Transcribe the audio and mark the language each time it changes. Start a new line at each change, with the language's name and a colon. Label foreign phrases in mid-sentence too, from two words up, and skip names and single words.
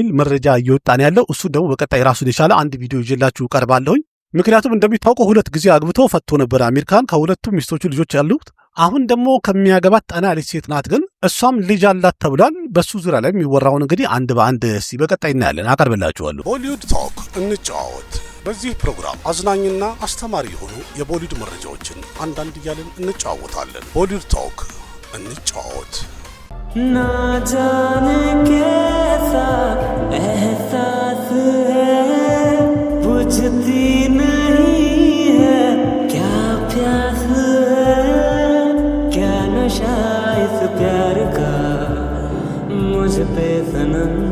Amharic: መረጃ እየወጣ ነው ያለው። እሱ ደግሞ በቀጣይ ራሱን የቻለ አንድ ቪዲዮ ይዤላችሁ ቀርባለሁኝ። ምክንያቱም እንደሚታወቀው 2 ጊዜ አግብቶ ፈቶ ነበር አሜሪካን። ከሁለቱም ሚስቶቹ ልጆች ያሉት አሁን ደግሞ ከሚያገባት ጠና ያለች ሴት ናት፣ ግን እሷም ልጅ አላት ተብሏል። በሱ ዙሪያ ላይ የሚወራውን እንግዲህ አንድ በአንድ በቀጣይ እናያለን፣ አቀርብላችኋለሁ። ሆሊውድ ቶክ እንጫወት። በዚህ ፕሮግራም አዝናኝና አስተማሪ የሆኑ የቦሊውድ መረጃዎችን አንዳንድ እያልን እንጫወታለን። ቦሊውድ ቶክ እንጫወት።
Hindi: ना जाने कैसा एहसास है बुझती नहीं है क्या प्यास है क्या नशा इस प्यार का मुझ पे सनम